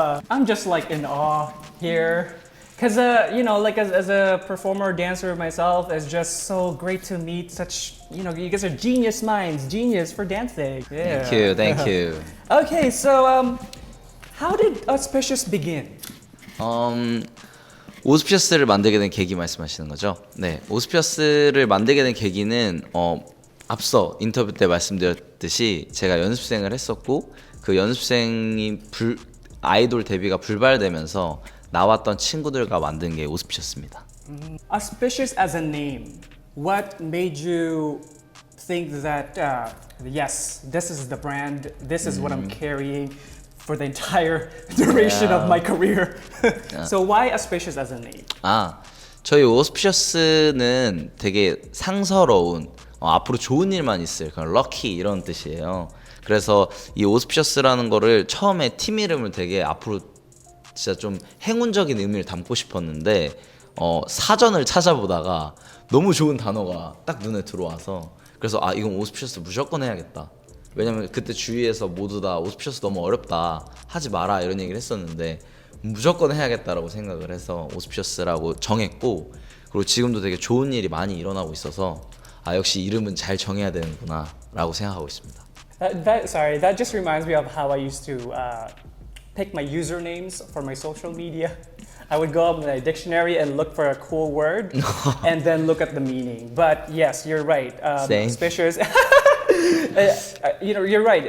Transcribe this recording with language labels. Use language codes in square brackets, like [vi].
[en] I'm just like in awe here. Cause like as a performer, dancer myself, it's just so great to meet such, you guys are genius minds, genius for dancing. Yeah. Thank you. Okay, so how did Auspicious begin? [ko] 오스피어스를 만들게 된 계기 말씀하시는 거죠? 네, 오스피어스를 만들게 된 계기는 앞서 인터뷰 때 말씀드렸듯이 제가 연습생을 했었고 그 연습생이 아이돌 데뷔가 불발되면서 나왔던 친구들과 만든 게 오스피어스입니다. [en] Auspicious as a name. What made you think that yes, this is the brand, this is what I'm carrying for the entire duration of my career? So why Auspicious as a name? [ko] 저희 오스피어스는 되게 상서로운 앞으로 좋은 일만 있을 그런 럭키 이런 뜻이에요. 그래서 이 오스피어스라는 거를 처음에 팀 이름을 되게 앞으로 진짜 좀 행운적인 의미를 담고 싶었는데 사전을 찾아보다가 너무 좋은 단어가 딱 눈에 들어와서 그래서 아 이건 오스피셔스 무조건 해야겠다. 왜냐면 그때 주위에서 모두 다 오스피셔스 너무 어렵다 하지 마라 이런 얘기를 했었는데 무조건 해야겠다라고 생각을 해서 오스피셔스라고 정했고 그리고 지금도 되게 좋은 일이 많이 일어나고 있어서 아 역시 이름은 잘 정해야 되는구나 라고 생각하고 있습니다. [en] That just reminds me of how I used to pick my usernames for my social media. I would go up in a dictionary and look for a cool word and then look at the meaning. But yes, you're right. Same. Auspicious. You're right.